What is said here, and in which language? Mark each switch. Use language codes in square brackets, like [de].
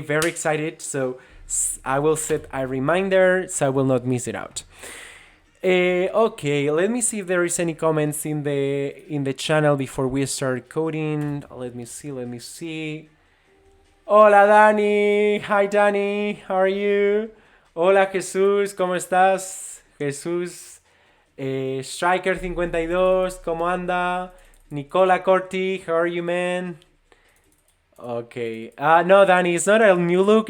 [en] Very excited. So I will set a reminder so I will not miss it out. Okay, let me see if there is any comments in the channel before we start coding. Let me see. [es] Hola Dani, [en] hi Dani, how are you? [es] Hola Jesús, ¿cómo estás? Jesús, Striker52, ¿cómo anda? [en] Nicola Corti, how are you, man? Okay. No, Danny, it's not a new look.